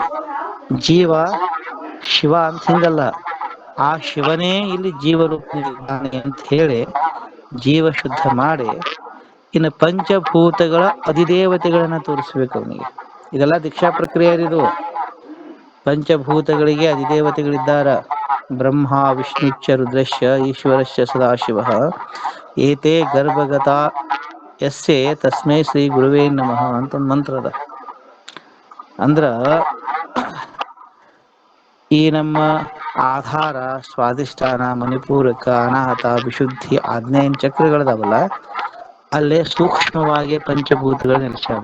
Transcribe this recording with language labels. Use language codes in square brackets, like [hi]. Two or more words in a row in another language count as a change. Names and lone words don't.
[kn] ಜೀವ ಶಿವ ಅಂತ ಹಿಂಗಲ್ಲ, ಆ ಶಿವನೇ ಇಲ್ಲಿ ಜೀವ ರೂಪದಿಂದಿದ್ದಾನೆ ಅಂತ ಹೇಳಿ ಜೀವ ಶುದ್ಧ ಮಾಡಿ, ಇನ್ನು ಪಂಚಭೂತಗಳ ಅಧಿದೇವತೆಗಳನ್ನ ತೋರಿಸ್ಬೇಕು ಅವನಿಗೆ. ಇದೆಲ್ಲ ದೀಕ್ಷಾ ಪ್ರಕ್ರಿಯೆ ಇದು. ಪಂಚಭೂತಗಳಿಗೆ ಅಧಿದೇವತೆಗಳಿದ್ದಾರ. [sa] ಬ್ರಹ್ಮ ವಿಷ್ಣುಶ್ಚ ರುದ್ರಶ್ಚ ಈಶ್ವರಶ್ಚ ಸದಾಶಿವ ಏತೇ ಗರ್ಭಗತ ಯಸ್ಸೆ ತಸ್ಮೈ ಶ್ರೀ ಗುರುವೇ ನಮಃ [kn] ಅಂತ ಒಂದು ಮಂತ್ರ ಅದ. ಅಂದ್ರ ಈ ನಮ್ಮ ಆಧಾರ, ಸ್ವಾಧಿಷ್ಠಾನ, ಮಣಿಪೂರಕ, ಅನಾಹತ, ವಿಶುದ್ಧಿ, ಆಜ್ಞಾಯನ ಚಕ್ರಗಳದಾವಲ್ಲ, ಅಲ್ಲೇ ಸೂಕ್ಷ್ಮವಾಗಿ ಪಂಚಭೂತಗಳು ನೆಲೆಸ್ಯಾವ.